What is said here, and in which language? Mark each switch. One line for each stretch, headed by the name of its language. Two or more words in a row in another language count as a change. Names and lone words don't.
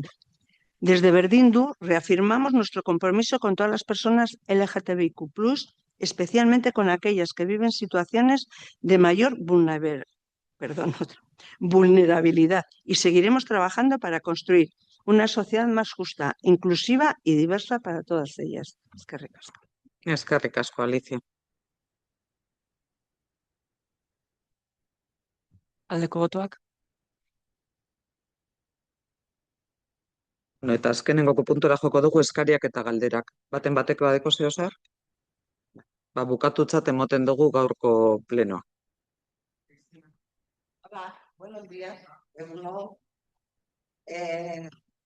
Spanish: Desde Berdindu reafirmamos nuestro compromiso con todas las personas LGTBIQ+, especialmente con aquellas que viven situaciones de mayor vulnerabilidad y seguiremos trabajando para construir una sociedad más justa, inclusiva y diversa para todas ellas.
Basque: Eskerrik asko. Eskerrik asko, Alicia. Aldeko botoak? Eta azkenengoko puntura joko dugu eskariak eta galderak. Baten batek badeko zeo zer? Bukatutzat emoten dugu gaurko plenoa.
Spanish: Hola, buenos días.